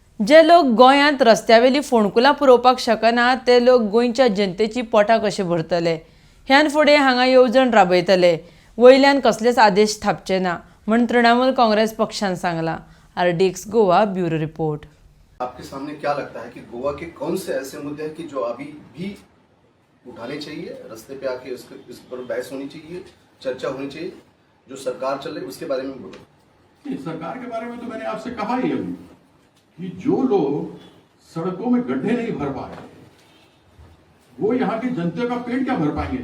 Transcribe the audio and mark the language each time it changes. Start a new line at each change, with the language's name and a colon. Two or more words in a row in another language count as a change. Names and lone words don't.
Konkani: जे लोक गोंयांत रस्त्यावेली फोंडकुलां पुरोवपाक शकना ते लोक गोंयच्या जनतेची पोटां कशे भरतले। ह्यान फुडें हांगा येवजण राबयतले, वयल्यान कसलेच आदेश थापचे ना म्हण तृणमूल काँग्रेस पक्षान सांगला। RDX गोवा
English: bureau report.
Hindi: आपके सामने क्या लगता है कि गोवा के कौन से ऐसे मुद्दे हैं कि जो अभी भी उठाने चाहिए, रास्ते पे आके इस पर बहस होनी चाहिए, चर्चा होनी चाहिए, जो सरकार चल रही है उसके बारे में बोलो। सरकार के बारे में तो मैंने आपसे कहा ही अभी कि जो लोग सड़कों में गड्ढे नहीं भर पा रहे वो यहाँ के जनता का पेट क्या भर पाएंगे।